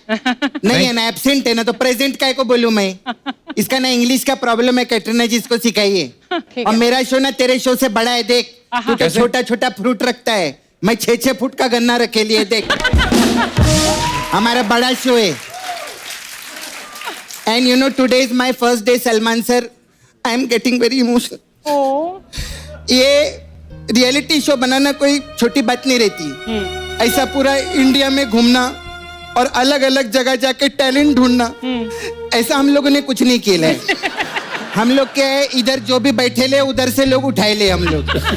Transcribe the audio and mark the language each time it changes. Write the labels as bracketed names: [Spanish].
[Hindi] नहीं है ना, एब्सेंट है ना, तो प्रेजेंट काय को बोलूं मैं? इसका ना इंग्लिश का प्रॉब्लम है, कैटरीना जी इसको सिखाइए। और मेरा शो ना तेरे शो से बड़ा है, देख तू तो छोटा छोटा फ्रूट रखता है, मैं 6-6 फुट का गन्ना रखे लिए, देख हमारा बड़ा शो है। [English] And you know today is my first day, Salman sir. I am getting very emotional. [Hindi] ये रियलिटी शो बनाना कोई छोटी बात नहीं रहती। ऐसा पूरा इंडिया में घूमना और अलग अलग जगह जाके टैलेंट ढूंढना, ऐसा हम लोगों ने कुछ नहीं किया है। हम लोग के इधर जो भी बैठे ले उधर से लोग उठाए ले हम लोग।